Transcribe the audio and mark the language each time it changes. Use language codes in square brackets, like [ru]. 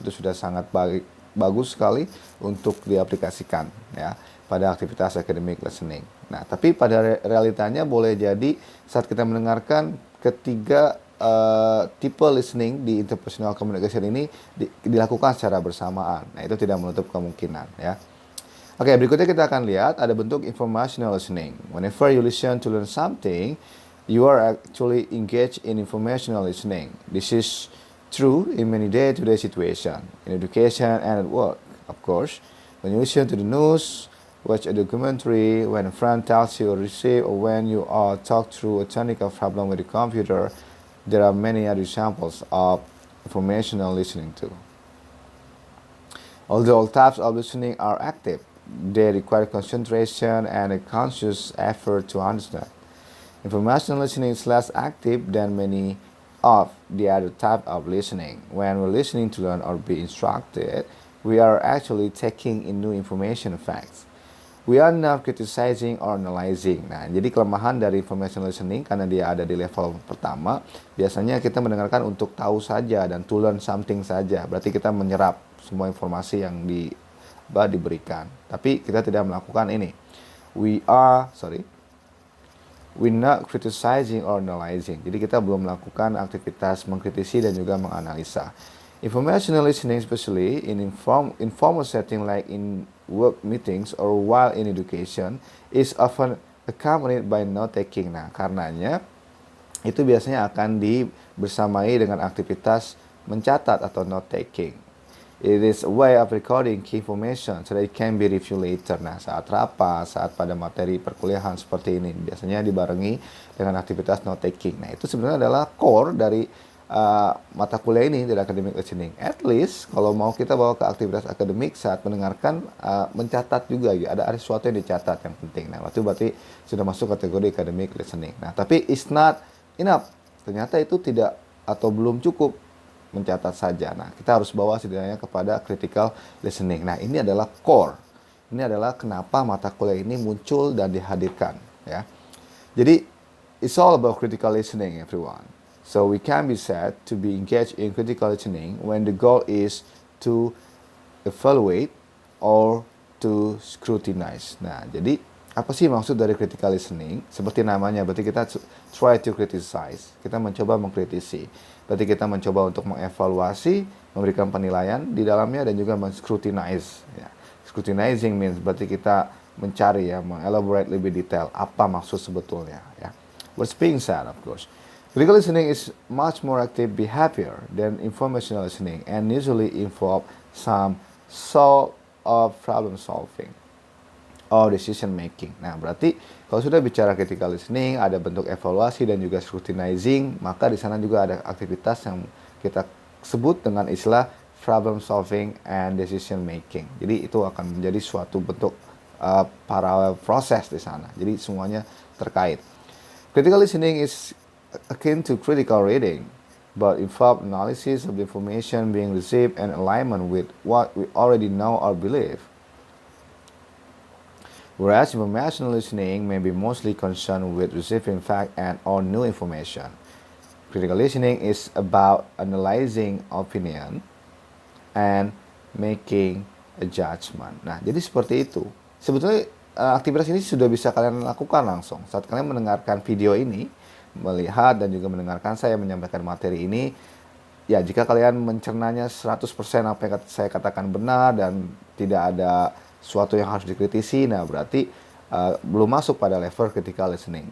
[id] Itu sudah sangat bagus sekali untuk diaplikasikan ya pada aktivitas academic listening. Nah, tapi pada realitanya boleh jadi saat kita mendengarkan ketiga tipe listening di interpersonal communication ini dilakukan secara bersamaan. Nah, itu tidak menutup kemungkinan ya. Oke, berikutnya kita akan lihat ada bentuk informational listening. [en] Whenever you listen to learn something, you are actually engaged in informational listening. This is true in many day-to-day situations, in education and at work, of course. When you listen to the news, watch a documentary, when a friend tells you or receive, or when you are talked through a technical problem with a computer, there are many other examples of informational listening too. Although all types of listening are active, they require concentration and a conscious effort to understand. Informational listening is less active than many of the other type of listening. When we're listening to learn or be instructed, we are actually taking in new information facts. We are not criticizing or analyzing. [id] Nah, jadi kelemahan dari information listening karena dia ada di level pertama, biasanya kita mendengarkan untuk tahu saja dan to learn something saja. Berarti kita menyerap semua informasi yang diberikan. Tapi kita tidak melakukan ini. [en] We're not criticizing or analyzing. [id] Jadi kita belum melakukan aktivitas mengkritisi dan juga menganalisa. [en] Informational listening, especially in informal setting like in work meetings or while in education, is often accompanied by note taking. [id] Nah, karenanya itu biasanya akan dibersamai dengan aktivitas mencatat atau note taking. [en] It is a way of recording key information so that it can be reviewed later. [id] Nah, saat rapat, saat pada materi perkuliahan seperti ini, biasanya dibarengi dengan aktivitas note taking. Nah, itu sebenarnya adalah core dari mata kuliah ini dari academic listening. At least kalau mau kita bawa ke aktivitas akademik saat mendengarkan, mencatat juga ya. Ada sesuatu yang dicatat yang penting. Nah, itu berarti sudah masuk kategori academic listening. Nah, tapi it's not enough. Ternyata itu tidak atau belum cukup mencatat saja. Nah, kita harus bawa setidaknya kepada critical listening. Nah, ini adalah core. Ini adalah kenapa mata kuliah ini muncul dan dihadirkan ya. [en] Jadi it's all about critical listening, everyone. So we can be said to be engaged in critical listening when the goal is to evaluate, [id] or to scrutinize. Nah, jadi apa sih maksud dari critical listening? Seperti namanya, berarti kita try to criticize. Kita mencoba mengkritisi. Berarti kita mencoba untuk mengevaluasi, memberikan penilaian di dalamnya dan juga men-scrutinize. Ya. Scrutinizing means berarti kita mencari ya, mengelaborate lebih detail apa maksud sebetulnya. Ya. [en] What's being said, of course. Critical listening is much more active behavior than informational listening and usually involve some sort of problem solving or decision making. [id] Nah, berarti kalau sudah bicara critical listening, ada bentuk evaluasi dan juga scrutinizing, maka di sana juga ada aktivitas yang kita sebut dengan istilah problem solving and decision making. Jadi itu akan menjadi suatu bentuk parallel proses di sana. Jadi semuanya terkait. [en] Critical listening is akin to critical reading, but involve analysis of the information being received and alignment with what we already know or believe. Whereas informational listening may be mostly concerned with receiving fact and or new information. Critical listening is about analyzing opinion and making a judgment. [id] Nah, jadi seperti itu. Sebetulnya aktivitas ini sudah bisa kalian lakukan langsung. Saat kalian mendengarkan video ini, melihat dan juga mendengarkan saya menyampaikan materi ini, ya jika kalian mencernanya 100% apa yang saya katakan benar dan tidak ada suatu yang harus dikritisi, nah berarti belum masuk pada level critical listening.